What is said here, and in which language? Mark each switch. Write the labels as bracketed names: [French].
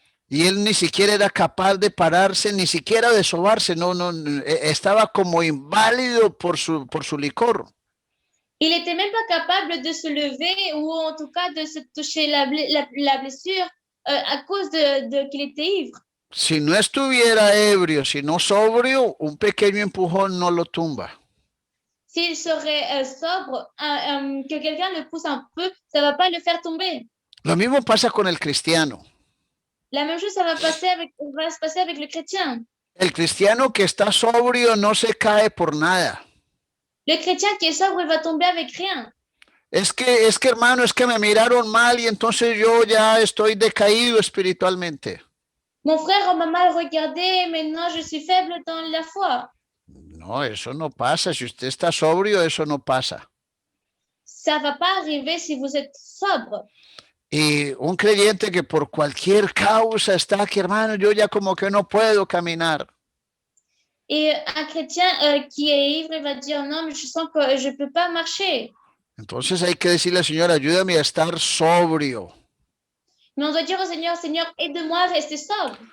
[Spanish] Y él ni siquiera era capaz de pararse, ni siquiera de sobarse, no, estaba como inválido por su licor. [French] Il n'était même pas capable de se lever ou en tout cas de se toucher la blessure à cause qu'il était ivre. [Spanish] Si no estuviera ebrio, si no sobrio, un pequeño empujón no lo tumba. [French] S'il serait sobre, que quelqu'un le pousse un peu, ça ne va pas le faire tomber. [Spanish] Lo mismo pasa con el cristiano. [French] La même chose, ça va se passer avec le chrétien. [Spanish] El cristiano que está sobrio no se cae por nada. [French] Le chrétien qui est sobre, il va tomber avec rien. [Spanish] Es que hermano, es que me miraron mal y entonces yo ya estoy decaído espiritualmente. [French] Mon frère, on m'a mal regardé, maintenant je suis faible dans la foi. [Spanish] No, eso no pasa. Si usted está sobrio, eso no pasa. [French] Ça ne va pas arriver si vous êtes sobre. [Spanish] Y un creyente que por cualquier causa está aquí, hermano, yo ya como que no puedo caminar. [French] Et un chrétien qui est ivre, il va dire non, mais je sens que je ne peux pas marcher. [Spanish] Entonces hay que decirle al Señor, ayúdame a estar sobrio. [French] Mais on doit dire au Seigneur, Seigneur, aide-moi à rester sobre.